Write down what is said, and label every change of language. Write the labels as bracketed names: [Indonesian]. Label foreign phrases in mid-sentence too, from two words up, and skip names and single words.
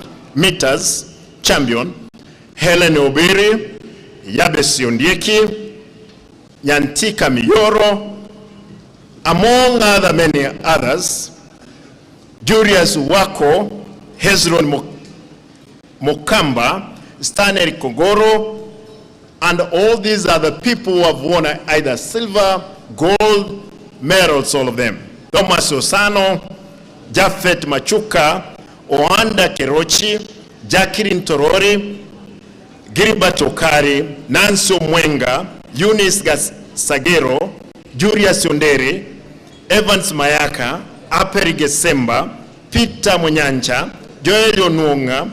[English] meters champion Helen Obiri, Yabesi Ondieki, Nyantika Miyoro, among other many others, Julius Wako, Hezron Mokamba, Stanley Kogoro, and all these are the people who have won either silver, gold medals, all of them. Thomas Osano, Jafet Machuka, Oanda Kerochi, Jacqueline Torori, Gilbert Okari, Nancy Mwenga, Eunice Sagero, Julius Yondere, Evans Mayaka, Aperi Gesemba, Peter Munyancha, Joel Onwonga,